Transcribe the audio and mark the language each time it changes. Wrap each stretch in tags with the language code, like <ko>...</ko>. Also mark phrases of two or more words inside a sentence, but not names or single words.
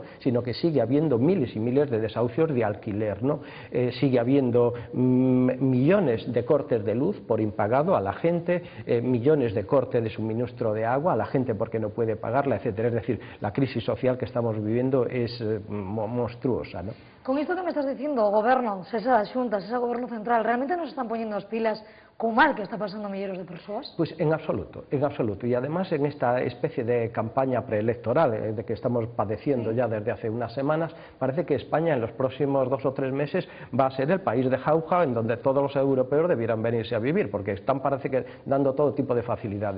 <es>Sino que sigue habiendo miles y miles de desahucios de alquiler, ¿no? Sigue habiendo millones de cortes de luz por impagado a la gente, millones de cortes de suministro de agua a la gente porque no puede pagarla, etcétera. Es decir, la crisis social que estamos viviendo es monstruosa, ¿no?</es> <gl>Con isto que me estás dicindo, o goberno, sesa das xuntas, sesa goberno central, realmente nos</gl> <es>están poniendo</es> <gl>as pilas co mal que está pasando a milleiros de persoas?</gl> <es>Pues en absoluto, y además en esta especie de campaña preelectoral de que estamos padeciendo ya desde hace unas semanas, parece que España en los próximos 2 o 3 meses va a ser el país de jauja en donde todos los europeos debieran venirse a vivir, porque están, parece que, dando todo tipo de facilidades.</es>